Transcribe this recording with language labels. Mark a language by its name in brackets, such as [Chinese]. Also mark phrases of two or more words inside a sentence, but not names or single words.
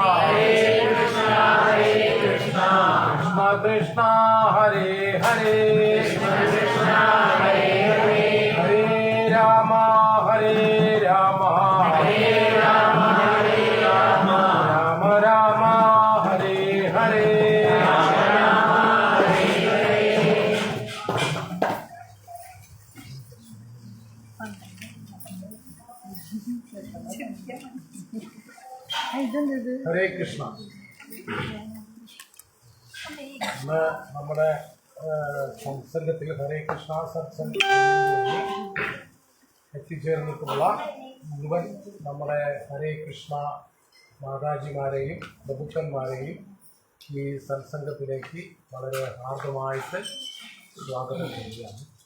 [Sanskrit] कृष्ण कृष्ण हरे हरे हरे राम राम राम हरे हरे ഹരേ കൃഷ്ണ. [Malayalam] ഇന്ന് നമ്മുടെ സത്സംഗത്തിൽ ഹരേ കൃഷ്ണ സത്സംഗം എത്തിച്ചേർന്നിട്ടുള്ള മുഴുവൻ നമ്മുടെ ഹരേ കൃഷ്ണ മാതാജിമാരെയും പ്രഭുക്കന്മാരെയും ഈ സത്സംഗത്തിലേക്ക് വളരെ ഹാർദമായിട്ട് സ്വാഗതം ചെയ്യുകയാണ്.